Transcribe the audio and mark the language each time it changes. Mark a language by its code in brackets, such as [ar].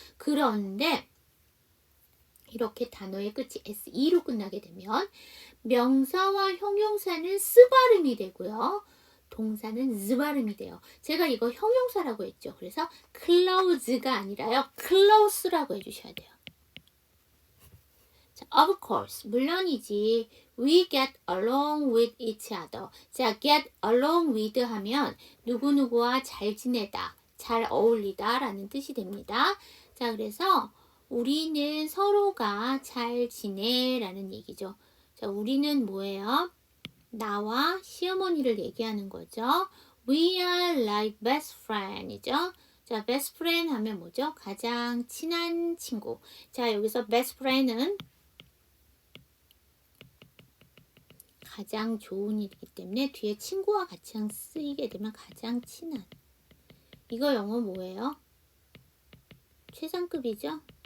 [ko] 그런데 이렇게 단어의 끝이 SE로 끝나게 되면 명사와 형용사는 스 발음이 되고요. 동사는 z 발음이 돼요. 제가 이거 형용사라고 했죠. 그래서 close가 아니라요. close라고 해주셔야 돼요. 자, [en] of course, [ko] 물론이지. [en] We get along with each other. [ko] 자, get along with 하면 누구누구와 잘 지내다, 잘 어울리다 라는 뜻이 됩니다. 자, 그래서 우리는 서로가 잘 지내 라는 얘기죠. 자, 우리는 뭐예요? 나와 시어머니를 얘기하는 거죠. [en] We are like best friend이죠. [ko] 자, best friend 하면 뭐죠? 가장 친한 친구. 자, 여기서 best friend은 가장 좋은 일이기 때문에 뒤에 친구와 같이 쓰이게 되면 가장 친한. 이거 영어 뭐예요? 최상급이죠?